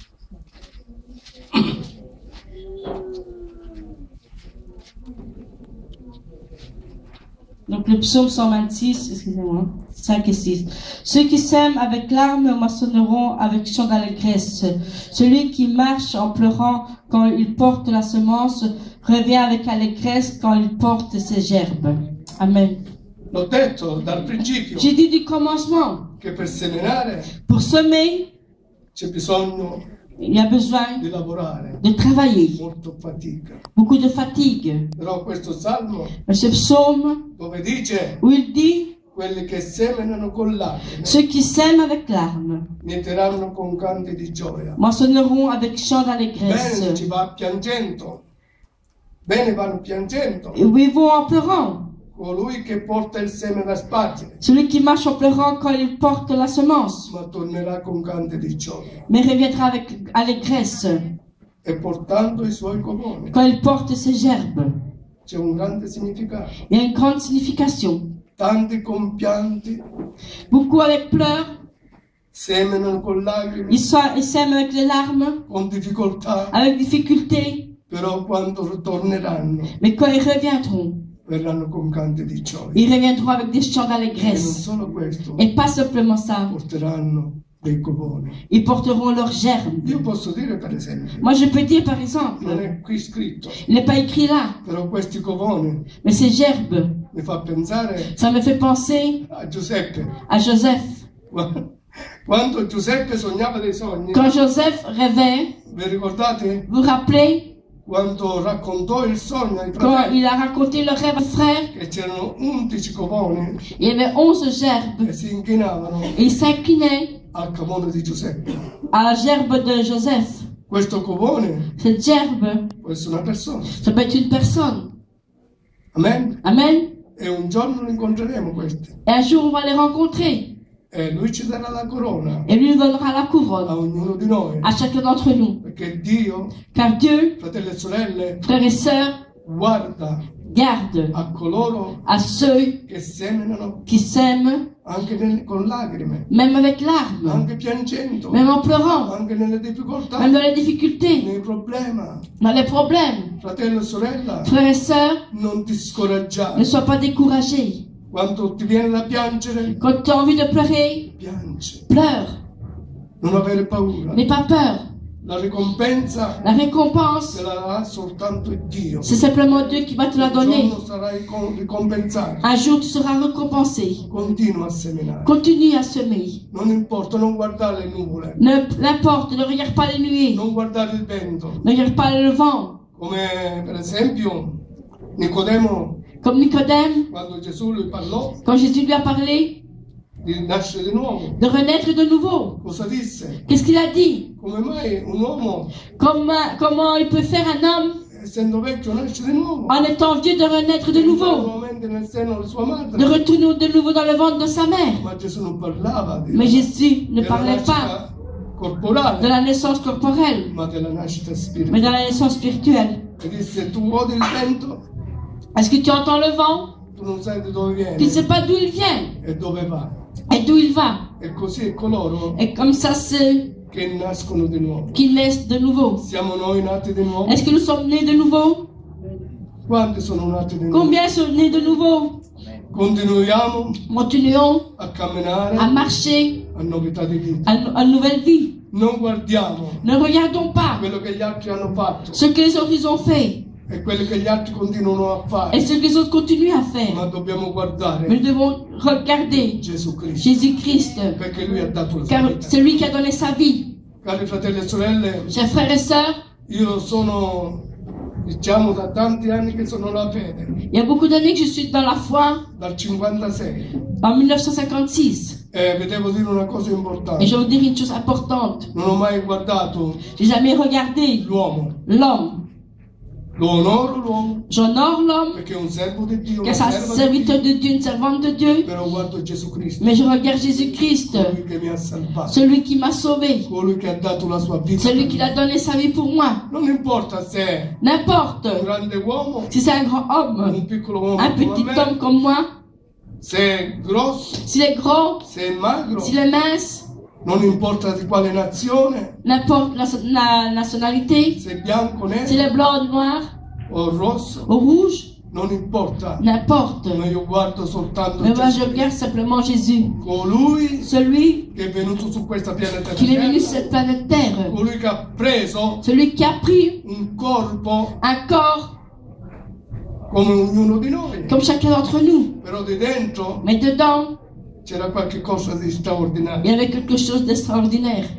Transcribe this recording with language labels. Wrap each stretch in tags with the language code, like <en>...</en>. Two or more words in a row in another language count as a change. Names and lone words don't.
<fr>Donc le psaume 126, excusez-moi, 5 et 6. Ceux qui sèment avec larmes moissonneront avec chant d'allégresse. Celui qui marche en pleurant quand il porte la semence revient avec allégresse quand il porte ses gerbes. Amen.</fr> <it>L'ho detto dal principio</it> <fr>J'ai dit du commencement,</fr> <it>che per seminare</it> <fr>pour semer,</fr> <it>c'è bisogno</it> <fr>il y a besoin</fr> <it>di lavorare,</it> <fr>de travailler,</fr> <it>molto fatica.</it> <fr>beaucoup de fatigue.</fr> <it>Però questo salmo</it> <fr>Mais ce psaume</fr> <it>dove dice</it> <fr>où il dit,</fr> <it>quelli che seminano con lacrime</it> <fr>ceux qui sèment avec larmes</fr> <it>mieteranno con canti di gioia.</it> <fr>moissonneront avec chant</fr> <it>Bene</it> <fr>d'allégresse.</fr> <it>ci va piangendo, bene vanno piangendo</it> <fr>Et oui, ils vont en pleurant.</fr> <it>colui che porta il seme da spargere,</it> <fr>Celui qui marche en pleurant quand il porte la semence,</fr> <it>ma tornerà con canti di gioia</it> <fr>mais reviendra avec allégresse</fr> <it>e portando i suoi coponi.</it> <fr>quand il porte ses gerbes.</fr> <it>C'è un grande significato.</it> <fr>Il y a une grande signification.</fr> <it>Tanti compianti</it> <fr>Beaucoup avec pleurs,</fr> <it>seminano con lacrime,</it> <fr>ils sèment avec les larmes,</fr> <it>con difficoltà,</it> <fr>avec difficulté,</fr> <it>però quando torneranno</it> <fr>mais quand ils reviendront,</fr> <it>verranno con canti di gioia.</it> <fr>ils reviendront avec des chants</fr> <it>E non</it> <fr>d'allégresse.</fr> <it>solo questo,</it> <fr>Et pas simplement ça,</fr> <it>porteranno dei coponi.</it> <fr>ils porteront leurs gerbes.</fr> <it>Io posso dire per esempio,</it> <fr>Moi, je peux dire par exemple,</fr> <it>non è qui scritto,</it> <fr>il n'est pas écrit là,</fr> <it>però questi coponi</it> <fr>mais ces gerbes,</fr> <it>mi fa pensare</it> <fr>ça me fait penser</fr> <it>a Giuseppe.</it> <fr>à Joseph.</fr> <it>Quando Giuseppe sognava dei sogni,</it> <fr>Quand Joseph rêvait,</fr> <it>vi ricordate?</it> <fr>vous vous rappelez,</fr> <it>Quando raccontò il sogno ai</it> <fr>quand</fr> <it>fratelli</it> <fr>il a raconté le rêve aux frères,</fr> <it>che c'erano 11 coponi</it> <fr>il y avait 11 gerbes.</fr> <it>e si inchinavano</it> <fr>Et il s'inclinait</fr> <it>al copone di Giuseppe.</it> <fr>à la gerbe de Joseph.</fr> <it>Questo copone</it> <fr>Cette gerbe,</fr> <it>può essere una persona.</it> <fr>ça peut être une personne.</fr> <it>Amen?</it> <fr>Amen.</fr> <it>E un giorno lo incontreremo questi.</it> <fr>Et un jour, on va les rencontrer.</fr> <it>E lui ci darà la corona</it> <fr>Et lui nous donnera la</fr> <it>a</it> <fr>couronne</fr> <it>ognuno di noi.</it> <fr>à chacun d'entre nous.</fr> <it>Perché Dio,</it> <fr>Car Dieu,</fr> <it>fratelli e sorelle,</it> <fr>frères et sœurs,</fr> <it>guarda</it> <fr>garde</fr> <it>a coloro</it> <fr>à ceux</fr> <it>che seminano</it> <fr>qui s'aiment,</fr> <it>anche con lacrime,</it> <fr>même avec larmes,</fr> <it>anche piangendo,</it> <fr>même en pleurant,</fr> <it>anche nelle difficoltà,</it> <fr>même dans les difficultés,</fr> <it>nei problemi.</it> <fr>dans les problèmes.</fr> <it>Fratello e sorella,</it> <fr>Frères et sœurs,</fr> <it>non ti</it> <fr>ne</fr> <it>scoraggiare.</it> <fr>sois pas découragés.</fr> <it>Quando ti viene da piangere,</it> <fr>Quand tu as envie de pleurer,</fr> <it>piangi.</it> <fr>pleure.</fr> <it>Non avere paura.</it> <fr>N'aie pas peur.</fr> <it>La ricompensa</it> <fr>La récompense,</fr> <it>te la darà soltanto Dio.</it> <fr>c'est simplement Dieu qui va te la</fr> <it>Un</it> <fr>donner.</fr> <it>giorno sarai ricompensato.</it> <fr>Un jour, tu seras récompensé.</fr> <it>Continua a seminare.</it> <fr>Continue à semer.</fr> <it>Non importa, non guardare le nuvole,</it> <fr>N'importe, ne regarde pas les nuées.</fr> <it>non guardare il vento.</it> <fr>Ne regarde pas le vent.</fr> <it>Come per esempio Nicodemo</it> <fr>Comme Nicodème,</fr> <it>quando Gesù lui parlò</it> <fr>quand Jésus lui a parlé</fr> <it>di nascere di nuovo,</it> <fr>de renaître de nouveau,</fr> <it>cosa disse?</it> <fr>qu'est-ce qu'il a dit?</fr> <it>Come mai un uomo,</it> <fr>Comment il peut faire un homme,</fr> <it>essendo vecchio, nasce di nuovo?</it> <fr>en étant vieux, de renaître de nouveau,</fr> <it>Nuovamente nel seno di sua madre.</it> <fr>de retourner de nouveau dans le ventre de sa mère?</fr> <it>Ma Gesù non parlava</it> <fr>Mais Jésus ne</fr> <it>della</it> <fr>parlait pas</fr> <it>nascita</it> <fr>de</fr> <it>corporale,</it> <fr>la naissance corporelle,</fr> <it>ma della nascita</it> <fr>mais</fr> <it>spirituale.</it> <fr>de la naissance spirituelle.</fr> <it>E disse, tu odi il vento,</it> <fr>Est-ce que tu entends le vent?</fr> <it>tu non sai di dove</it> <fr>Tu ne</fr> <it>viene</it> <fr>sais pas d'où il vient</fr> <it>e dove va.</it> <fr>et d'où il va.</fr> <it>E così è coloro</it> <fr>Et comme ça, c'est</fr> <it>che nascono di nuovo.</it> <fr>qu'ils naissent de nouveau.</fr> <it>Siamo noi nati di nuovo?</it> <fr>Est-ce que nous sommes nés de nouveau?</fr> <it>Quanti sono nati di nuovo?</it> <fr>Combien sont nés de nouveau?</fr> <it>Continuiamo</it> <fr>Continuons</fr> <it>a camminare</it> <fr>à marcher</fr> <it>a novità di vita.</it> <fr>à nouvelle vie.</fr> <it>Non guardiamo</it> <fr>Ne regardons pas</fr> <it>quello che gli altri hanno fatto</it> <fr>ce que les autres ont fait</fr> <it>e quello che gli altri continuano a</it> <fr>et</fr> <it>fare,</it> <fr>ce que les autres continuent à faire.</fr> <it>ma dobbiamo</it> <fr>Mais</fr> <it>guardare</it> <fr>nous devons regarder</fr> <it>Gesù Cristo,</it> <fr>Jésus-Christ,</fr> <it>perché Lui ha dato la sua</it> <fr>car</fr> <it>vita.</it> <fr>c'est lui qui a donné sa vie.</fr> <it>Cari fratelli e sorelle,</it> <fr>Chers frères et sœurs,</fr> <it>io sono, diciamo, da tanti anni che sono la fede,</it> <fr>il y a beaucoup d'années que je suis dans la foi,</fr> <it>dal 56,</it> <fr>en 1956.</fr> <it>e vi devo dire una cosa</it> <fr>Et</fr> <it>importante,</it> <fr>je vais vous dire une chose importante.</fr> <it>non ho mai guardato</it> <fr>J'ai jamais regardé</fr> <it>l'uomo,</it> <fr>l'homme.</fr> <it>lo onoro l'uomo,</it> <fr>J'honore l'homme,</fr> <it>perché è un servo di Dio,</it> <fr>car</fr> <it>una</it> <fr>c'est un</fr> <it>serva di</it> <fr>serviteur</fr> <it>Dio,</it> <fr>de Dieu, une servante de Dieu.</fr> <it>però guardo Gesù Cristo,</it> <fr>Mais je regarde Jésus-Christ,</fr> <it>colui che mi ha salvato,</it> <fr>celui qui m'a sauvé,</fr> <it>colui che ha dato la sua vita.</it> <fr>celui</fr> <it>per</it> <fr>qui</fr> <it>me.</it> <fr>a donné sa vie pour moi.</fr> <it>Non importa se è un</it> <fr>N'importe</fr> <it>grande uomo,</it> <fr>si c'est un grand homme,</fr> <it>un piccolo uomo</it> <fr>un</fr> <it>come</it> <fr>petit</fr> <it>me,</it> <fr>homme comme moi,</fr> <it>se è grosso,</it> <fr>s'il est gros,</fr> <it>se è magro,</it> <fr>s'il est mince,</fr> <it>non importa di quale nazione,</it> <fr>n'importe la nationalité,</fr> <it>se è bianco,</it> <fr>s'il</fr> <it>nero</it> <fr>est blanc, noir,</fr> <it>o rosso,</it> <fr>ou rouge,</fr> <it>non importa.</it> <fr>n'importe.</fr> <it>Ma io guardo soltanto</it> <fr>Mais moi je</fr> <it>Gesù,</it> <fr>regarde simplement Jésus,</fr> <it>colui</it> <fr>celui</fr> <it>che è venuto su questa pianeta</it> <fr>qui est venu sur</fr> <it>terra,</it> <fr>cette planète Terre,</fr> <it>colui che ha preso</it> <fr>celui qui a pris</fr> <it>un corpo</it> <fr>un corps</fr> <it>come ognuno di noi,</it> <fr>comme chacun d'entre nous,</fr> <it>però di dentro</it> <fr>mais dedans,</fr> <it>c'era qualche cosa di</it> <fr>il y</fr> <it>straordinario,</it> <fr>avait quelque chose d'extraordinaire,</fr>